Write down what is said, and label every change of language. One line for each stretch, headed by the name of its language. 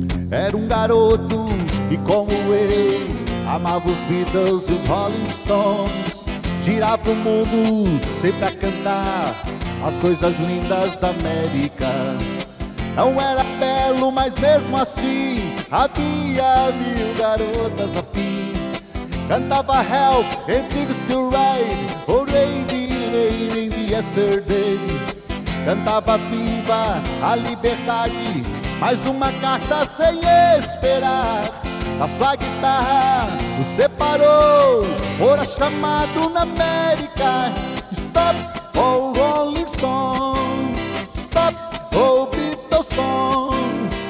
Portuguese: Era um garoto e como eu amava os Beatles e os Rolling Stones. Girava o mundo sempre a cantar as coisas lindas da América. Não era belo, mas mesmo assim havia 1000 garotas a fim.
English: Cantava Help and Ticket to Ride, oh lady, lady in the yesterday.
Portuguese: Cantava Viva a liberdade, mais uma carta sem esperar. Da sua guitarra o separou, ora chamado na América.
English: Stop, oh Rolling Stones, stop, oh Beatles songs.